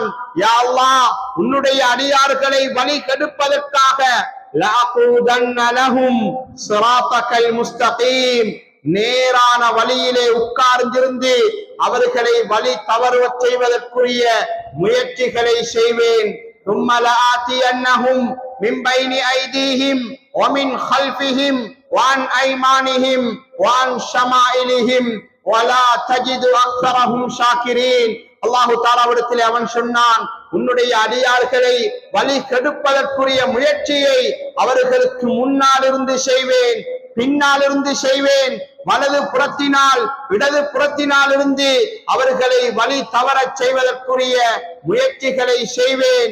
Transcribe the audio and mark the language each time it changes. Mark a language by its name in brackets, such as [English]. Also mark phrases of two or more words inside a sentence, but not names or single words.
[Arabic] يا الله, [Tamil] உன்னுடைய அடியார்களை வழிகெடுப்பதற்காக [Arabic] لأقعدن لهم صراطك المستقيم, [Tamil] நேரான வழியிலே உட்கார்ந்திருந்து அவர்களை வழி தவறச் செய்வதற்குரிய முயற்சிகளை செய்வேன். [Arabic] ثم لآتينهم من بين أيديهم ومن خلفهم وعن أيمانهم وعن شمائلهم ولا تجد أكثرهم شاكرين. [Tamil] அல்லாஹு தஆலாவிடத்திலே அவன் சொன்னான், உன்னுடைய அடியார்களை வழி கெடுப்பதற்குரிய முயற்சியை அவர்களுக்கு முன்னால் இருந்து செய்வேன், பின்னால் இருந்து செய்வேன், வலது புறத்தினால் இடது புறத்தினால் இருந்து அவர்களை வழி தவறச் செய்வதற்குரிய முயற்சிகளை செய்வேன்.